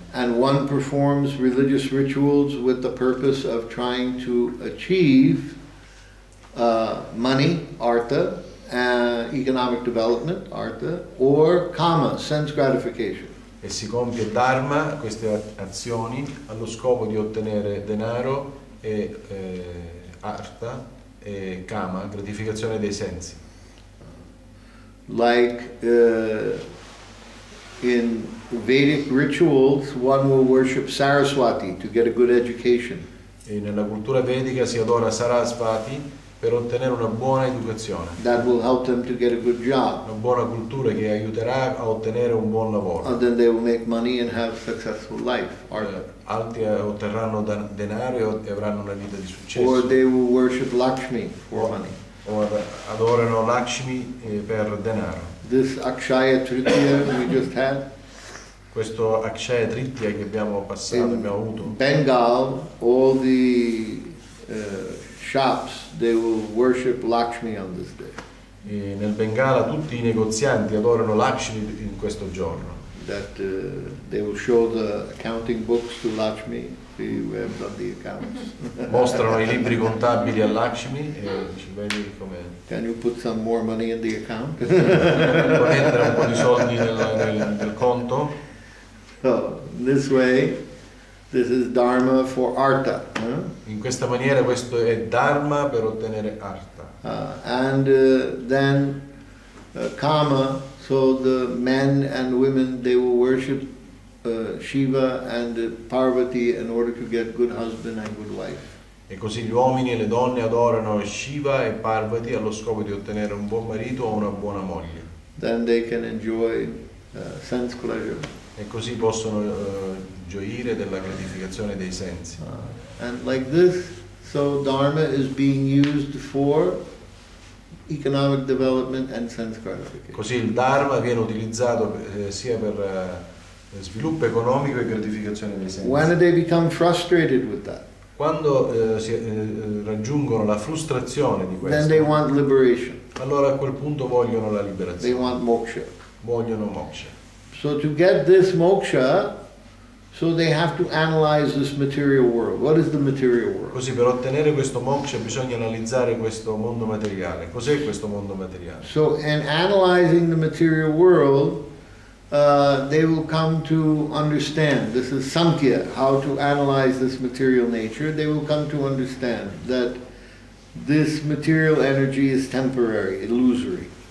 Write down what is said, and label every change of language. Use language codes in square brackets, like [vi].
[en] And one performs religious rituals with the purpose of trying to achieve money, Artha, economic development, Artha, or Kama, sense gratification. [it] E si compie Dharma, queste azioni, allo scopo di ottenere denaro e Artha e Kama, gratificazione dei sensi. [en] Like in Vedic rituals, one will worship Saraswati to get a good education. [it] E nella cultura vedica si adora Sarasvati per ottenere una buona educazione. [en] That will help them to get a good job. [it] Una buona cultura che aiuterà a ottenere un buon lavoro. [en] And then they will make money and have successful life. [it] Altri otterranno denaro e avranno una vita di successo. [en] Or they will worship Lakshmi for money. [it] O adorano Lakshmi per denaro. [en] This Akshaya Tritiya we just had. [it] Questo Akshaya Tritiya che abbiamo passato, abbiamo avuto. [en] In Bengal, all the shops, they will worship Lakshmi on this day. [it] E nel Bengala tutti i negozianti adorano Lakshmi in questo giorno. [en] That they will show the accounting books to Lakshmi. We have done the accounts. [it] Mostrano i libri contabili a Lakshmi e ci vedi come. [en] Can you put some more money in the account? [it] Puoi mettere un po' di soldi nel conto. [en] So, this way, this is Dharma for Artha. [it] In questa maniera questo è Dharma per ottenere Artha. [en] And then Kama, so the men and women, they will worship Shiva and Parvati in order to get good husband and good wife. [it] E così gli uomini e le donne adorano Shiva e Parvati allo scopo di ottenere un buon marito o una buona moglie. [en] Then they can enjoy sense pleasure. [it] E così possono gioire della gratificazione dei sensi. [en] And like this, so Dharma is being used for economic development and sense gratification. [it] Così il Dharma viene utilizzato sia per sviluppo economico e gratificazione dei sensi. [en] When they become frustrated with that? [it] Quando raggiungono la frustrazione di [en] then they [it] questo, [en] want liberation. [it] allora a quel punto vogliono la [en] They [it] liberazione, [en] want moksha. [it] vogliono moksha. [en] So to get this moksha, so they have to analyze this material world. What is the material world? [it] Così per ottenere questo moksha bisogna analizzare questo mondo materiale. Cos'è questo mondo materiale? [en] So in analyzing the material world, they will come to understand, this is Samkhya, how to analyze this material nature. They will come to understand that this material energy is temporary, illusory.